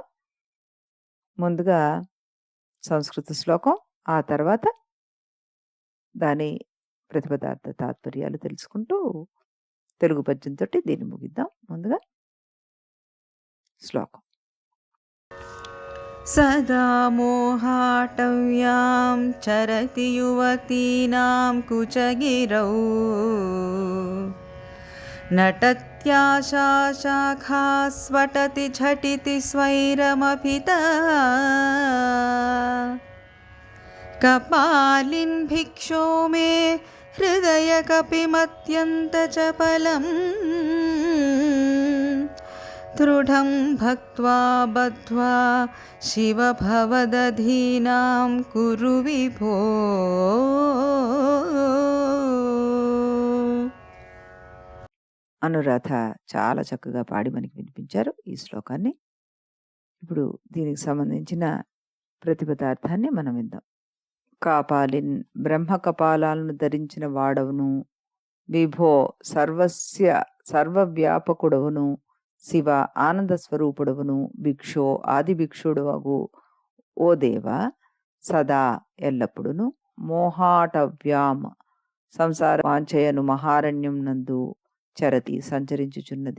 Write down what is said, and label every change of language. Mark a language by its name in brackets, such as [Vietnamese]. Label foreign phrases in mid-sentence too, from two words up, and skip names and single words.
[Telugu] ముందుగా సంస్కృత శ్లోకం, ఆ తర్వాత దాని ప్రతిపదార్థ తాత్పర్యాలు తెలుసుకుంటూ తెలుగు పద్యంతో దీన్ని ముగిద్దాం. ముందుగా శ్లోకం. [Sanskrit] సదా మోహాటవ్యాం చరతి యువతీనాం కుచగిరౌ नटत्याशाखा स्वटति झटिति स्वैरमभितः कपालिन् भिक्षो मे हृदयकपिमत्यन्तचपलम् दृढं भक्त्वा बद्ध्वा शिव भवदधीनां कुरु विभो। [Telugu] అనురాధ చాలా చక్కగా పాడి మనకి వినిపించారు ఈ శ్లోకాన్ని. ఇప్పుడు దీనికి సంబంధించిన ప్రతిపదార్థాన్ని మనం విందాం. కాపాలిన్ బ్రహ్మ కపాలాలను ధరించిన వాడవును, విభో సర్వవ్యాపకుడవును, శివ ఆనంద స్వరూపుడవును, భిక్షో ఆది భిక్షుడవగు ఓ దేవ, సదా ఎల్లప్పుడును మోహాటవ్యాం సంసార వాంఛయను మహారణ్యం నందు చరతి సంచరించుచున్నది.